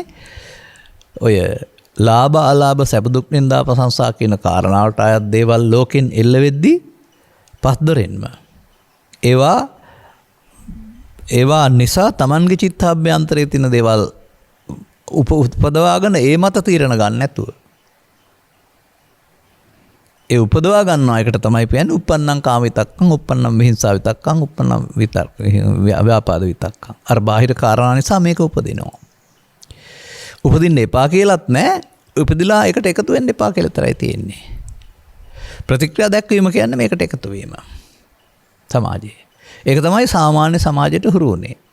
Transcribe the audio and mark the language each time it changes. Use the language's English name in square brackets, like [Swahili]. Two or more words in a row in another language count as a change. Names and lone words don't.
[Sinhala] ඔය ලාභ අලාභ සැප දුක් නින්දා ප්‍රශංසා කියන කාරණාවට අයත් දේවල් ලෝකෙන් එල්ල වෙද්දී පස්දොරෙන්ම ඒවා නිසා Tamanගේ චිත්තාභ්‍යන්තරයේ තියෙන දේවල් උපදවාගෙන ඒ මත තීරණ ගන්න නැතුව ඒ උපදවා ගන්නවා. එකට තමයි කියන්නේ [Pali] uppannam කාම විතක්කං, uppannam විහිංසා විතක්කං, uppannam විතක්ක ව්‍යාපාද විතක්කං. [Sinhala] අර බාහිර කාරණා නිසා මේක උපදිනවා. උපදින්න එපා කියලාත් නෑ. උපදිලා ඒකට එකතු වෙන්න එපා කියලා තරයි තියෙන්නේ. ප්‍රතික්‍රියා දැක්වීම කියන්නේ මේකට එකතු වීම. සමාජයේ. ඒක තමයි සාමාන්‍ය සමාජයට හුරු වුනේ.